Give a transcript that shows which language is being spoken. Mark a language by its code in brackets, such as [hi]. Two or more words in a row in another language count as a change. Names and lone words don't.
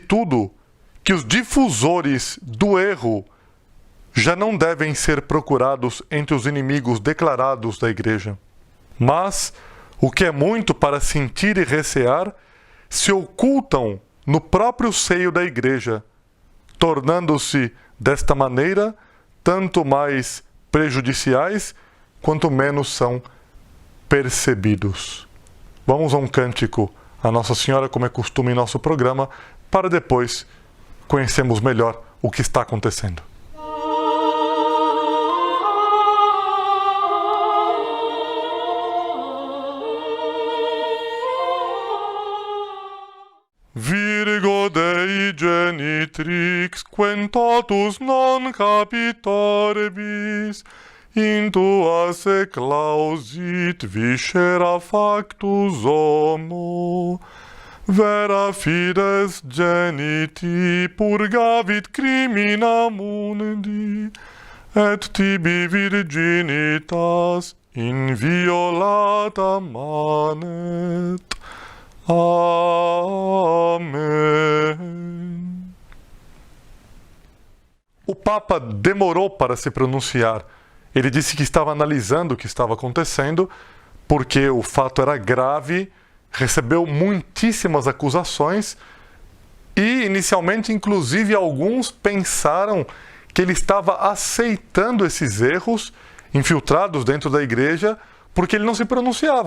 [pt] tudo, que os difusores do erro já não devem ser procurados entre os inimigos declarados da Igreja, mas, o que é muito para sentir e recear, se ocultam no próprio seio da Igreja, tornando-se, desta maneira, tanto mais prejudiciais, quanto menos são percebidos." Vamos a um cântico a Nossa Senhora, como é costume em nosso programa, para depois conhecermos melhor o que está acontecendo. [la] Virgo Dei genitrix, quem totus non capitorbis, in tua se clausit viscera factus homo, vera fides geniti purgavit crimina mundi, et tibi virginitas inviolata manet. [pt] Amém. O Papa demorou para se pronunciar. Ele disse que estava analisando o que estava acontecendo, porque o fato era grave, recebeu muitíssimas acusações e, inicialmente, inclusive, alguns pensaram que ele estava aceitando esses erros infiltrados dentro da Igreja porque ele não se pronunciava.